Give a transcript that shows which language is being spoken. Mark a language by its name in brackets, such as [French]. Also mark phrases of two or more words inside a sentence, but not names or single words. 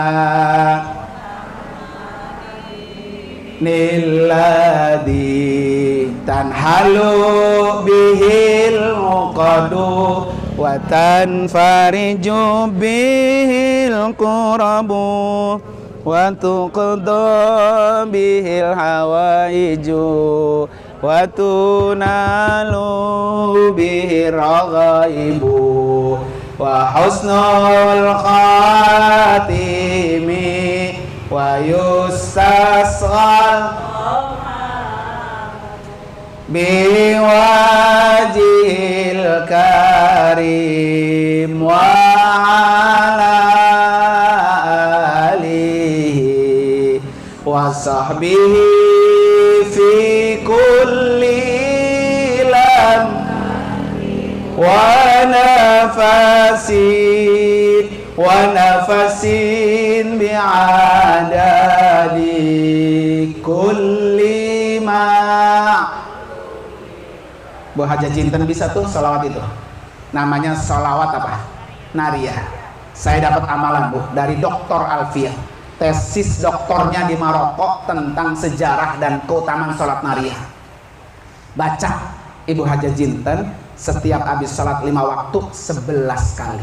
[Arabic] الذي تنحل به العقد و تنفرج به الكرب و تقضى به الحوائج و تنال به الرغائب و حسن الخواتيم و يستسقى بوجه الكريم و على آله و صحبه في كل لمحة و نفس بعدد كل ما. [Indonesian] Bu Hajah Jinten bisa tuh sholawat itu, namanya sholawat apa? Nariyah. Saya dapat amalan Bu dari Dr. Alfiah, tesis doktornya di Maroko tentang sejarah dan keutamaan sholat nariyah. Baca Ibu Hajah Jinten setiap habis sholat 5 waktu 11 kali.